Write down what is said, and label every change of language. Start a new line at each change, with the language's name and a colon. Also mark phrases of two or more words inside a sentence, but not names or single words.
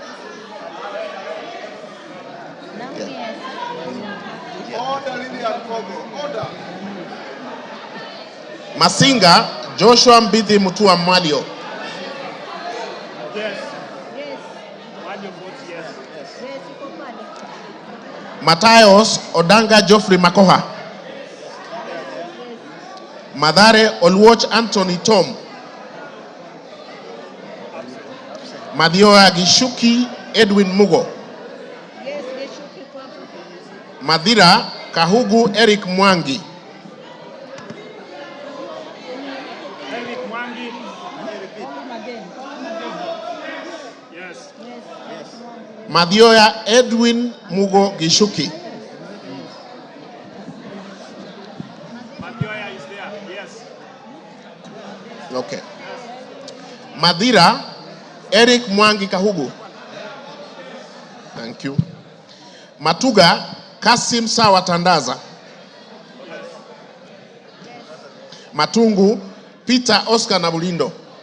English: Order, Lillian Kogo. Order. Masinga, Joshua Mbithi Mutua Malio. Yes. Yes. One your vote yes. Yes,
Swahili: iko pale.
English: Matayos Odanga Geoffrey Makoha. Madare Oluoch Anthony Tom. Madioya Gishuki Edwin Mugo. Yes,
Swahili: Gishuki kwa hapo.
English: Madira Kahugu Eric Mwangi. Eric Mwangi. Yes. Yes. Madioya Edwin Mugo Gishuki. Madioya is there. Yes. Okay. Madira Eric Mwangi Kahugu. Thank you. Matuga Kasim Sawa Tandaza. Matungu Peter Oscar Nabulindo.